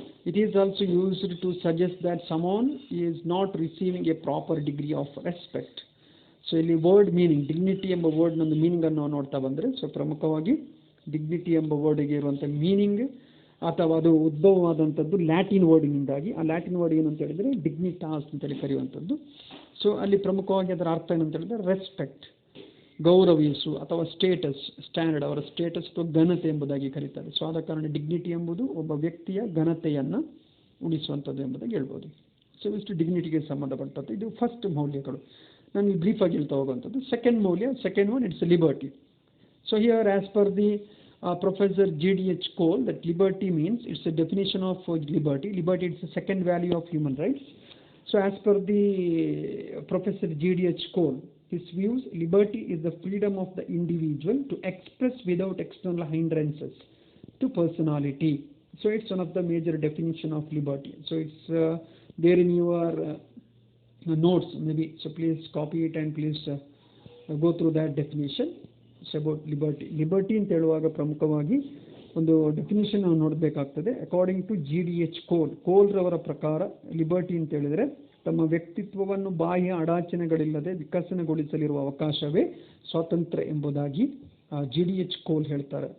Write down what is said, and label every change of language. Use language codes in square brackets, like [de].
[en] It is also used to suggest that someone is not receiving a proper degree of respect. [kn] So ಇಲ್ಲಿ word meaning, dignity ಎಂಬ word ನಂದು meaning ಅನ್ನು ನಾವು ನೋಡ್ತಾ ಬಂದರೆ, so ಪ್ರಮುಖವಾಗಿ ಡಿಗ್ನಿಟಿ ಎಂಬ ವರ್ಡ್ಗೆ ಇರುವಂಥ ಮೀನಿಂಗ್ ಅಥವಾ ಅದು ಉದ್ಭವವಾದಂಥದ್ದು ಲ್ಯಾಟಿನ್ ವರ್ಡಿನಿಂದಾಗಿ. ಆ ಲ್ಯಾಟಿನ್ ವರ್ಡ್ ಏನು ಅಂತ ಹೇಳಿದರೆ ಡಿಗ್ನಿಟಾಸ್ ಅಂತೇಳಿ ಕರೆಯುವಂಥದ್ದು. ಸೊ ಅಲ್ಲಿ ಪ್ರಮುಖವಾಗಿ ಅದರ ಅರ್ಥ ಏನಂತ ಹೇಳಿದ್ರೆ ರೆಸ್ಪೆಕ್ಟ್, ಗೌರವಿಸು ಅಥವಾ ಸ್ಟೇಟಸ್, ಸ್ಟ್ಯಾಂಡರ್ಡ್, ಅವರ ಸ್ಟೇಟಸ್ ಅಥವಾ ಘನತೆ ಎಂಬುದಾಗಿ ಕರೀತಾರೆ. ಸೊ ಆದ ಕಾರಣ ಡಿಗ್ನಿಟಿ ಎಂಬುದು ಒಬ್ಬ ವ್ಯಕ್ತಿಯ ಘನತೆಯನ್ನು ಉಳಿಸುವಂಥದ್ದು ಎಂಬುದಾಗಿ ಹೇಳ್ಬೋದು. ಸೊ ಇಷ್ಟು ಡಿಗ್ನಿಟಿಗೆ ಸಂಬಂಧಪಟ್ಟದ್ದು. ಇದು ಫಸ್ಟ್ ಮೌಲ್ಯಗಳು. ನಾನು ಬ್ರೀಫಾಗಿ ಹೇಳ್ತಾ ಹೋಗುವಂಥದ್ದು. [en] Second one it's liberty. So here as per the Professor G.D.H. Cole, that liberty means, it's a definition of liberty. Liberty is the second value of human rights. So as per the Professor G.D.H. Cole, his views, liberty is the freedom of the individual to express without external hindrances to personality. So it's one of the major definition of liberty. So it's there in your notes maybe. So please copy it and please go through that definition. [kn] About liberty ಅಂತ ಹೇಳುವಾಗ ಪ್ರಮುಖವಾಗಿ ಒಂದು definition ನಾವು ನೋಡಬೇಕಾಗ್ತದೆ. [en] according to [kn] GDH ಕೋಲ್ರವರ ಪ್ರಕಾರ liberty ಅಂತ ಹೇಳಿದರೆ ತಮ್ಮ ವ್ಯಕ್ತಿತ್ವವನ್ನು ಬಾಹ್ಯ ಅಡಚಣೆಗಳಿಲ್ಲದೆ ವಿಕಸನಗೊಳಿಸಲಿರುವ ಅವಕಾಶವೇ ಸ್ವಾತಂತ್ರ್ಯ ಎಂಬುದಾಗಿ GDH ಕೋಲ್ ಹೇಳ್ತಾರೆ.